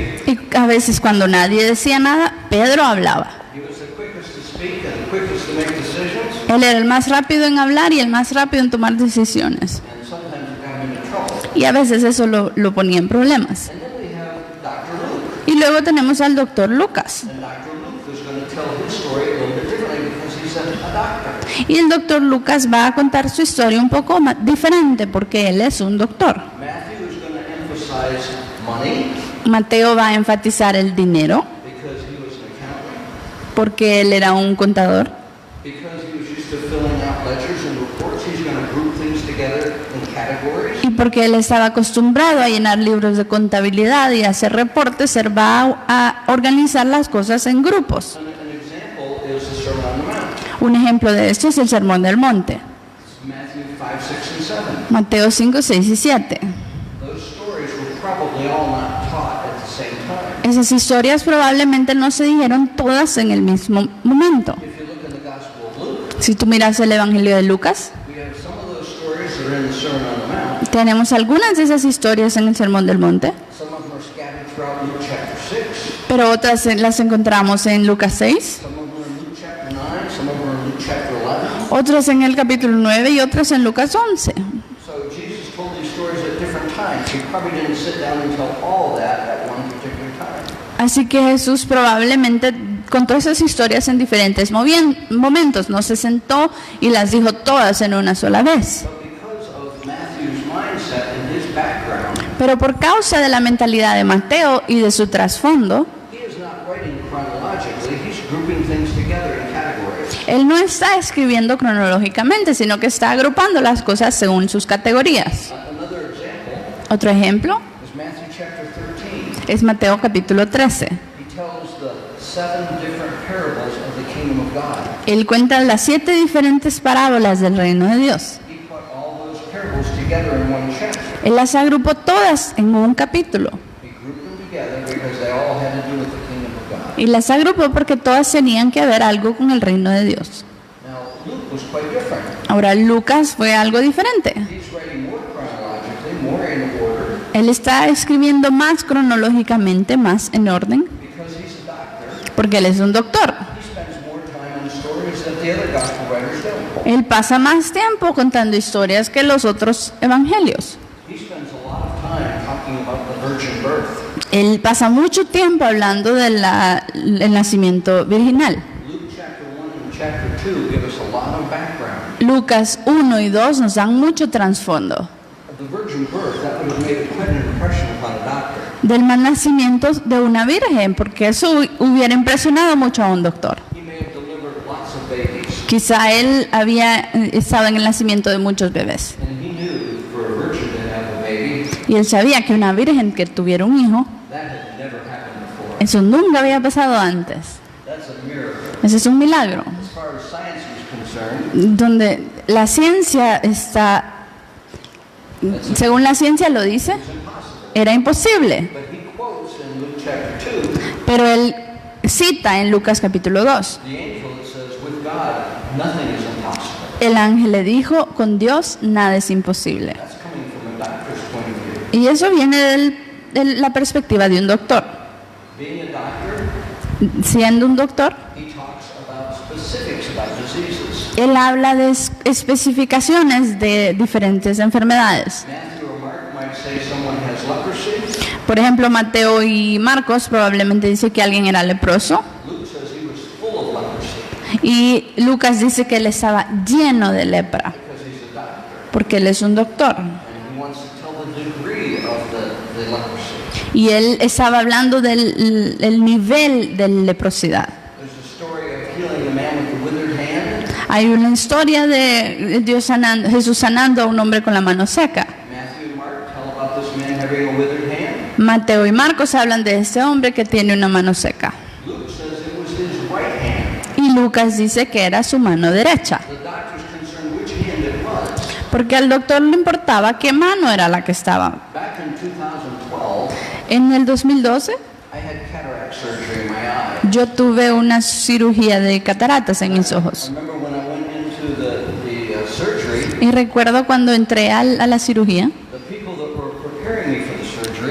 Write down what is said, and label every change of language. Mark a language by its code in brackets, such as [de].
[es] Y a veces cuando nadie decía nada, Pedro hablaba. [en] He was the quickest to speak and the quickest to make decisions. [es] Él era el más rápido en hablar y el más rápido en tomar decisiones. [en] And sometimes it got him into trouble. [es] Y a veces eso lo ponía en problemas. [en] And then we have Dr. Luke. [es] Y luego tenemos al doctor Lucas. [en] And Dr. Luke is going to tell his story a little bit differently because he's a doctor. [es] Y el doctor Lucas va a contar su historia un poco diferente porque él es un doctor. [en] Matthew is going to emphasize money [es] Mateo va a enfatizar el dinero [en] because he was an accountant. [es] porque él era un contador. [en] Because he was used to filling out ledgers and reports, he's going to group things together in categories. [es] Y porque él estaba acostumbrado a llenar libros de contabilidad y hacer reportes, él va a organizar las cosas en grupos. [en] An example is the Sermon on the Mount. [es] Un ejemplo de esto es el Sermón del Monte. [en] It's Matthew 5, 6, and 7. [es] Mateo 5, 6 y 7. [en] Those stories were probably all not taught at the same time. [es] Esas historias probablemente no se dijeron todas en el mismo momento. [en] If you look in the Gospel of Luke, [es] Si tú miras el Evangelio de Lucas, [en] we have some of those stories that are in the Sermon on the Mount. [es] tenemos algunas de esas historias en el Sermón del Monte, [en] Some of them are scattered throughout Luke chapter 6. [es] pero otras las encontramos en Lucas 6, [en] Some of them are in Luke chapter 9. Some of them are in Luke chapter 11. [es] otras en el capítulo 9 y otras en Lucas 11. [en] So Jesus told these stories at different times. He probably didn't sit down and tell all that at one particular time. [es] Así que Jesús probablemente contó esas historias en diferentes momentos, no se sentó y las dijo todas en una sola vez. [en] But because of Matthew's mindset and his background, [es] Pero por causa de la mentalidad de Mateo y de su trasfondo, [en] he is not writing chronologically. He's grouping things together in categories. [es] él no está escribiendo cronológicamente, sino que está agrupando las cosas según sus categorías. [en] Another example [es] Otro ejemplo [en] is Matthew chapter 13. [es] es Mateo capítulo 13. [en] He tells the 7 different parables of the kingdom of God. [es] Él cuenta las 7 diferentes parábolas del reino de Dios. [en] He put all those parables together in one chapter. [es] Él las agrupó todas en un capítulo. [en] He grouped them together because they all had to do with the kingdom of God. [es] Y las agrupó porque todas tenían que ver algo con el reino de Dios. [en] Now, Luke was quite different. [es] Ahora Lucas fue algo diferente. [en] He's writing more chronologically, more in order, [es] Él está escribiendo más cronológicamente, más en orden, [en] because he's a doctor. [es] porque él es un doctor. [en] He spends more time on stories than the other gospel writers do. [es] Él pasa más tiempo contando historias que los otros evangelios. [en] He spends a lot of time talking about the virgin birth. [es] Él pasa mucho tiempo hablando del nacimiento virginal. [en] Luke chapter 1 and chapter 2 give us a lot of background. [es] Lucas 1 y 2 nos dan mucho trasfondo [en] The virgin birth, that would have made quite an impression upon a doctor. [es] del mal nacimiento de una virgen, porque eso hubiera impresionado mucho a un doctor. [en] He may have delivered lots of babies. [es] Quizá él había estado en el nacimiento de muchos bebés. [en] And he knew for a virgin to have a baby, [es] Y él sabía que una virgen que tuviera un hijo, [en] that had never happened before. [es] eso nunca había pasado antes. [en] That's a miracle. [es] Ese es un milagro. [en] As far as science was concerned, [es] Donde la ciencia está, según la ciencia lo dice, [en] it's impossible. [es] era imposible. [en] But he quotes in Luke chapter 2 [es] Pero él cita en Lucas capítulo 2. [en] the angel that says, with God, nothing is impossible. [es] El ángel le dijo, con Dios nada es imposible. [en] That's coming from a doctor's point of view. [es] Y eso viene de la perspectiva de un doctor. [en] Being a doctor, [es] Siendo un doctor, [en] he talks about specifics about diseases. [es] él habla de especificaciones de diferentes enfermedades. [en] Matthew or Mark might say someone has leprosy. [es] Por ejemplo, Mateo y Marcos probablemente dice que alguien era leproso. [en] Luke says he was full of leprosy [es] Y Lucas dice que él estaba lleno de lepra, [en] because he's a doctor. [es] porque él es un doctor. [en] And he wants to tell the degree of the leprosy. [es] Y él estaba hablando del nivel de leprosidad. [en] There's a story of healing the man with the withered hand. [es] Hay una historia de Jesús sanando a un hombre con la mano seca. [en] Matthew and Mark tell about this man having a withered hand. [es] Mateo y Marcos hablan de este hombre que tiene una mano seca. [en] Luke says it was his right hand. [es] Y Lucas dice que era su mano derecha, [en] The doctor's concerned which hand it was. [es] porque al doctor le importaba qué mano era la que estaba. [en] Back in 2012, [es] En el 2012 [en] I had cataract surgery in my eye. [es] yo tuve una cirugía de cataratas en mis [en] I [es] ojos. [en] remember when I went into the surgery, [es] Y recuerdo cuando entré a la cirugía, [en] the people that were preparing me for the surgery